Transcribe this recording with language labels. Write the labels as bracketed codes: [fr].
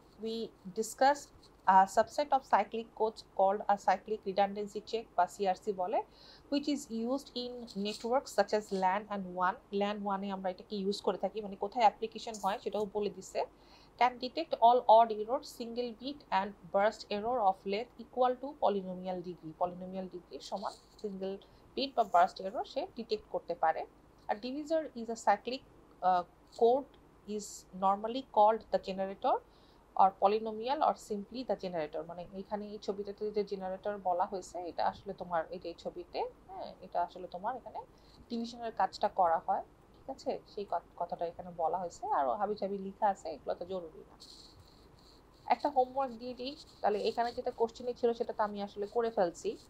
[en] We discussed a subset of cyclic codes called a cyclic redundancy check [bn] বা CRC বলে, [en] which is used in networks such as LAN and WAN। [bn] LAN WAN এ আমরা এটাকে use করে থাকি, মানে কোথায় application হয় সেটাও বলে দিছে। [en] Can detect all odd errors, single bit and burst error of length equal to polynomial degree। [bn] polynomial degree সমান single bit বা burst error সে ডিটেক্ট করতে পারে। [en] A divisor is a cyclic code is normally called the generator or polynomial or simply the generator। [bn] মানে এখানে এই ছবিটাতে যে generator বলা হয়েছে এটা আসলে তোমার এই যে ছবিতে, হ্যাঁ, এটা আসলে তোমার এখানে ডিভিশনের কাজটা করা হয়, ঠিক আছে? সেই কথাটা এখানে বলা হয়েছে, আর হাবিজাবি লেখা আছে, এগুলো তো জরুরি না। একটা হোমওয়ার্ক দিয়ে দিই, তাহলে এখানে যেটা কোশ্চেনে ছিল সেটা তো আমি আসলে করে ফেলছি।